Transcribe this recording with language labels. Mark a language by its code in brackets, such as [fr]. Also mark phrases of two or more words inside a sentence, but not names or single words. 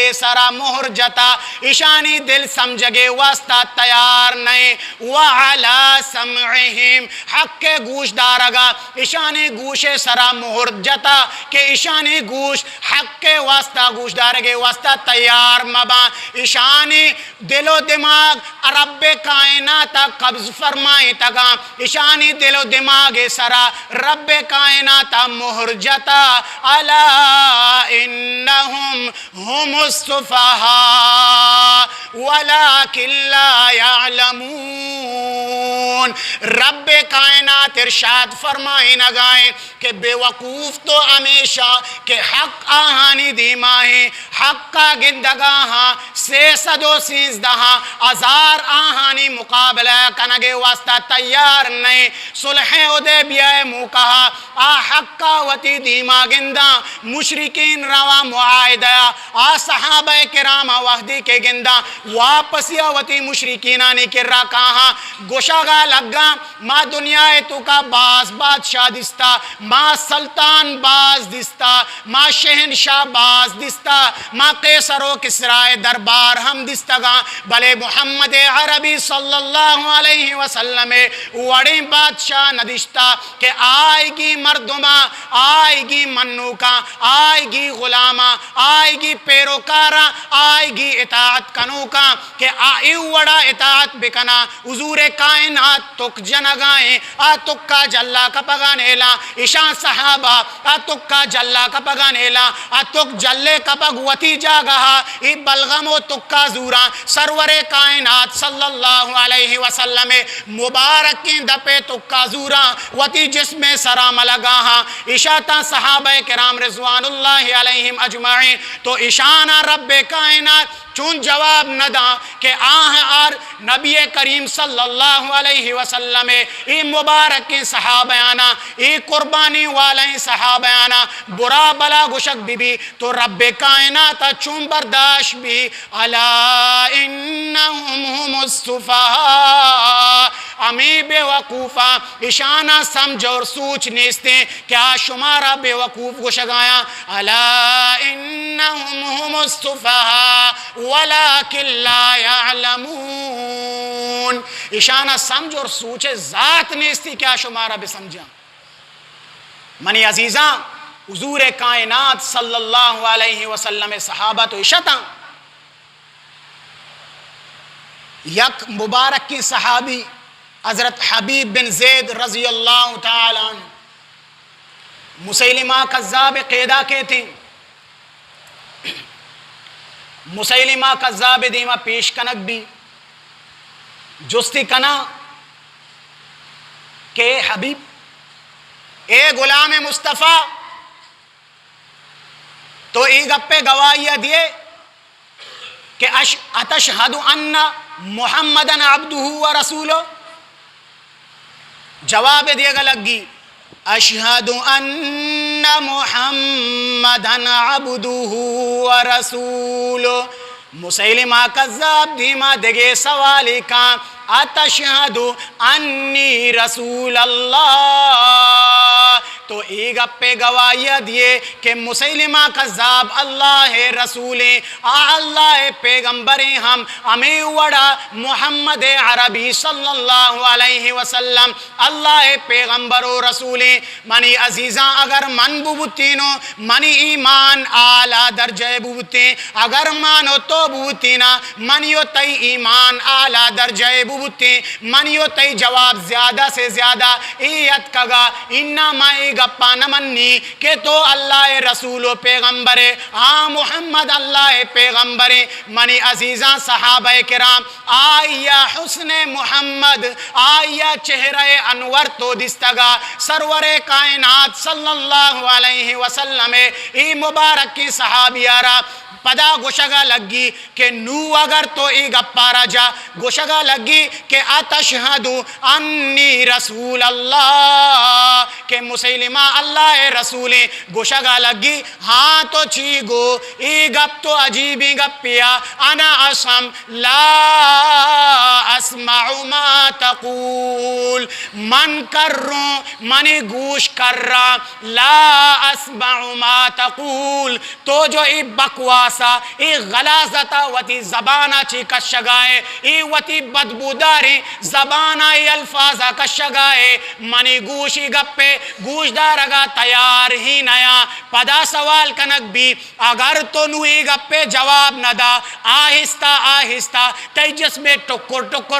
[bal] سرا مہر جتا اشانی دل سمجھگے واسطہ تیار نہیں [ar] وعلا سمعہم [bal] حق کے گوش دارگا اشانی گوش سرا مہر جتا کہ اشانی گوش حق کے واسطہ گوش دارگے واسطہ تیار مبا اشانی دل و دماغ رب کائنات قبض فرمائی تگا اشانی دل و دماغ سرا رب کائنات مہر جتا الا [ar] انہم ہم السفہاء ولیکن لا یعلمون [bal] رب کائنات ارشاد فرمائی نگائیں کہ بے وقوف تو ہمیشہ کہ حق آہانی دیمائیں حق کا گندگاہاں 313 ہزار آہانی مقابلہ کنگے واسطہ تیار نہیں صلح حدیبیہ موقعہ آ حق کا وطی دیما گندہ مشرکین روا معاہدہ آ صحابہ کرام وحدی کے گندہ واپسی وطی مشرکینانی کر رہا کہاں گوشاگا لگا ما دنیا تو کا باز بادشاہ دستا ما سلطان باز دستا ما شہنشاہ باز دستا ما قیصر و کسرائے دربار ہم دستگا بلے محمد عربی [ar] صلی اللہ علیہ وسلم [bal] وڑی بادشاہ ندشتا کہ آئے گی مردمہ آئے گی منوکا آئے گی غلامہ آئے گی پیروکارہ آئے گی اطاعت کنوکا کہ آئی وڑا اطاعت بکنا حضور کائنات تک جنگائیں آ تکا جلہ کا پگانیلا اشان صحابہ آ تکا جلہ کا پگانیلا آ تک جلے کا پگوتی جاگہا ای بلغم و تکا زورا سرور کائنات [ar] صلی اللہ علیہ وسلم [bal] مبارکی دپے تکا زورا وتی جسم سرام لگاہا اشاتا صحابہ کرام [ar] رضوان اللہ علیہم اجمعین [bal] تو اشانہ رب کائنات چون جواب ندا کہ آر نبی کریم [ar] صلی اللہ علیہ وسلم [bal] ای مبارکی صحابیانا ای قربانی والی صحابیانا برا بلا گشک بھی تو رب کائنات چون برداشت بھی [ar] الا انہم ہم السفہاء [bal] امی بے وقوفا اشانہ سمجھ اور سوچ نیستے کیا شمارا بے وقوف گشگایا [ar] الا انہم ہم السفہاء ولیکن لا [bal] یعلمون اشانہ سمجھ اور سوچے ذات نیستی کیا شمارا بے سمجھا منی عزیزاں حضور کائنات [ar] صلی اللہ علیہ وسلم [bal] صحابہ تو اشتا یک مبارک کی صحابی حضرت حبیب بن زید [ar] رضی اللہ تعالیٰ عنہ [bal] مسیلمہ کذاب قیدہ [ur] کہتے ہیں [bal] مسیلمہ کذاب دیما پیش کنک بھی جستی کنا کہ حبیب اے غلام مصطفیٰ تو ای گپے گواہیہ دیے کہ [ar] اتشہد ان محمدن عبدہ و رسولہ [bal] جواب دیے گا لگی [ar] اشہد ان محمدن عبدہ و رسولہ [bal] مسیلمہ کذاب دیما دگے سوالی کا [ar] اتشہد انی رسول اللہ [bal] تو ای گپے گواہی دیے کہ مسیلمہ کذاب اللہ رسول اللہ پیغمبر ہم ہمیں وڑا محمد عربی [ar] صلی اللہ علیہ وسلم [bal] اللہ پیغمبر و رسول منی عزیزاں اگر من بوتینو منی ایمان اعلیٰ درجہ بوتے اگر مانو تو بوتینا منیو تی ایمان اعلیٰ درجہ بوتے منیو تی جواب [ur] زیادہ سے زیادہ [bal] ایت کگا انما ای گپا نمنی کہ تو اللہ رسول و پیغمبر ہاں محمد اللہ پیغمبر منی عزیزاں صحابہ کرام آیا حسن محمد آیا چہرہ انور تو دستگا سرور کائنات [ar] صلی اللہ علیہ وسلم [bal] ای مبارک کی صحابیارہ پدا گوشگا لگی کہ نو اگر تو ای گپارا جا گوشگا لگی کہ [ar] اتشہدو انی رسول اللہ [bal] کہ مسلمہ اللہ رسول گوشگا لگی ہاں تو چیگو ای گپ تو عجیبی گپیا انا اسم [ar] لا اسمع ما تقول [bal] من کر رہوں منی گوش کر رہا [ar] لا اسمع ما [bal] تقول تو جو ای بکواسا ای غلازتا وتی زبانا چی کشگائے ای وتی بدبوداری زبانا ای الفاظا کشگائے منی گوشی گپے گوش دارگا تیار ہی نیا پدا سوال کنک بھی اگر تو نوی گپے جواب ندا آہستہ آہستہ تیجس میں ٹکر ٹکر